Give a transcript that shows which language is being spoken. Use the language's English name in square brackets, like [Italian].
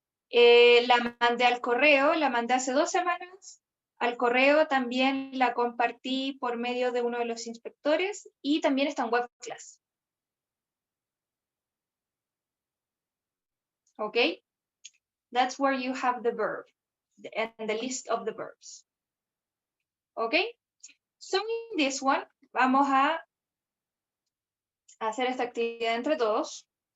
[Spanish] La mandé al correo, la mandé hace 2 semanas. Al correo también la compartí por medio de uno de los inspectores y también está en WebClass. ¿Ok? [English] That's where you have the verb and the list of the verbs. ¿Ok? So in this one, [Spanish] vamos a hacer esta actividad entre todos.